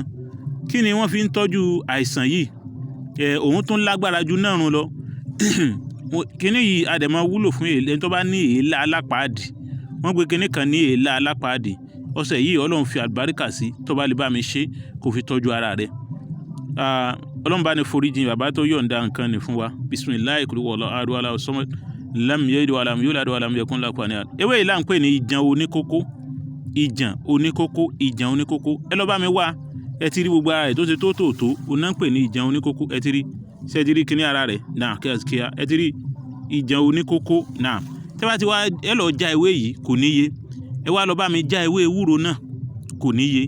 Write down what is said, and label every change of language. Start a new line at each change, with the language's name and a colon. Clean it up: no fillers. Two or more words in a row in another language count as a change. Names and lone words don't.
Yoruba: Kí ni wọ́n fi ń tọ́jú àìsàn yìí? Òun tún lágbára ju náà run lọ. Kíní yìí àdẹ̀mọ́ wúlò fún ẹni tó bá ní èélá alápàádì. Wọ́n gbé kíní kan ní èélá alápàádì. Ọṣẹ yìí Ọlọ́run fi àlùbáríkà sí tó bá lè bá mi ṣe kó fi tọ́jú ara rẹ̀. Ọlọ́run bá ní foríjìn bàbá tó yọ̀ǹda nǹkan ní fún wa.
Arabic: بسم الله قل هو الله أحد الله الصمد لم يلد ولم يولد ولم يكن له كفوا أحد.
Yoruba: Ewé yìí là ń pè ní ìjàn oníkókó. Ìjàn oníkókó. Ẹ lọ bá mi wá. Ẹ ti rí gbogbo ara rẹ̀ tó ṣe tó òun náà ń pè ní ìjàn oníkókó. Ẹ ti rí ṣé ẹ ti rí kíní ara rẹ̀ náà kíá ẹ ti rí ìjàn oníkókó náà. Tẹ́ bá ti wá ẹ lọ já ewé yìí kò níye. Ẹ wá lọ bá mi já ewé ewúro náà kò níye.